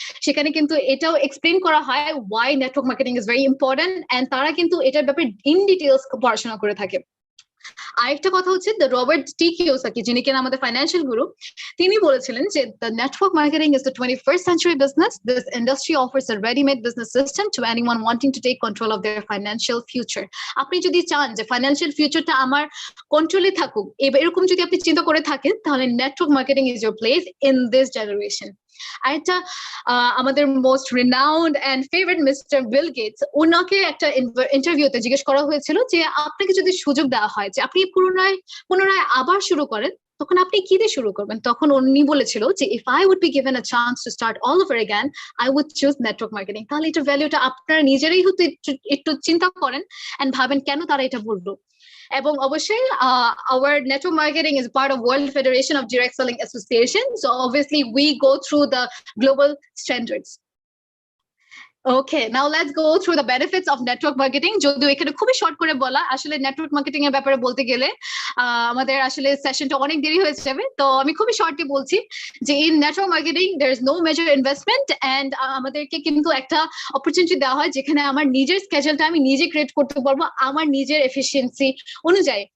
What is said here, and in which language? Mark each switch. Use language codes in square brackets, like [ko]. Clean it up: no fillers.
[bn] সেখানে কিন্তু এটাও এক্সপ্লেন করা হয় [en] why network marketing is very important, [bn] and তারা কিন্তু এটার ব্যাপারে ইন ডিটেলস পড়াশোনা করে থাকে। আরেকটা কথা হচ্ছে দ্য রবার্ট টি কিওসাকি, যিনি কিনা আমাদের ফাইন্যান্সিয়াল গুরু, তিনি বলেছিলেন যে [en] The network marketing is the 21st century business. This industry offers a ready-made business system to anyone wanting to take control of their financial future. [bn] আপনি যদি চান যে ফাইন্যান্সিয়াল ফিউচারটা আমার কন্ট্রোলে থাকুক, এরকম যদি আপনি চিন্তা করে থাকেন, তাহলে [en] Network marketing is your place in this generation. [bn] আরেকটা আমাদের most renowned and favourite mister Bill Gates, ওনাকে একটা ইন্টারভিউতে জিজ্ঞেস করা হয়েছিল যে আপনাকে যদি সুযোগ দেওয়া হয় যে আপনি পুনরায় আবার শুরু করেন, তখন আপনি কি দিয়ে শুরু করবেন? তখন উনি বলেছিল যে [en] If I would be given a chance to start all over again, I would choose network marketing. [bn] তাহলে এটার ভ্যালুটা আপনারা নিজেরাই হয়তো একটু চিন্তা করেন এন্ড ভাবেন কেন তারা এটা বললো। এবং অবশ্যই [en] our network marketing is part of World Federation of Direct Selling Association, so obviously we go through the global standards. Okay, now let's go through the benefits of network marketing. [bn] যদিও এখানে খুবই শর্ট করে বলা, আসলে network marketing এর ব্যাপারে বলতে গেলে আমাদের আসলে সেশনটা অনেক দেরি হয়ে যাবে, তো আমি খুবই শর্টলি বলছি যে in network marketing [en] there is no major investment, [bn] and আমাদেরকে কিন্তু একটা অপরচুনিটি দেওয়া হয় যেখানে আমার নিজের স্কেজুলটা আমি নিজে ক্রিয়েট করতে পারবো আমার নিজের এফিসিয়েন্সি অনুযায়ী।